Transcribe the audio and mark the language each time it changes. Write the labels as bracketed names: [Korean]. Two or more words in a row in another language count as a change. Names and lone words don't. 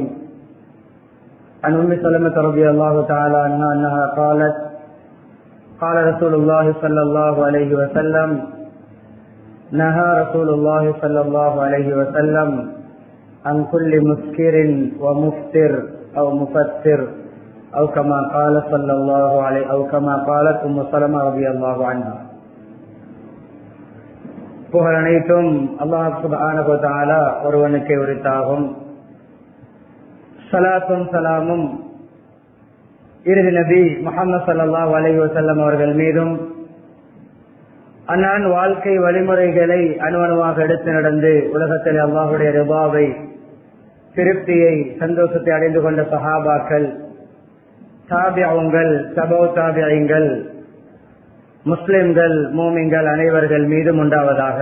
[Arabic] عن أم سلمة رضي الله تعالى عنها أنها قالت قال رسول الله صلى الله عليه وسلم نهى رسول الله صلى الله عليه وسلم عن كل مسكر ومفتر أو مفتر أو كما قال صلى الله عليه أو كما قالت أم سلمة رضي الله عنها. [Tamil] புகழ் அனைத்தும் அல்லாஹ் [Arabic] سبحانه وتعالى [Tamil] ஒருவனுக்கே உரித்தாகும். ஸலாத்தும் ஸலாமும் இறுதி நபி முஹம்மது [Arabic] صلى الله عليه وسلم [Tamil] அவர்கள் மீதும் அன்னான் வாழ்க்கை வழிமுறைகளை அணுவணுவாக எடுத்து நடந்து உலகத்தில் அல்லாஹுடைய ரிபாவை திருப்தியை சந்தோஷத்தை அடைந்து கொண்ட சஹாபாக்கள், தாபிஊன்கள், தபௌ தாபிஈன்கள், முஸ்லிம்கள், மூமின்கள் அனைவர்கள் மீதும் உண்டாவதாக.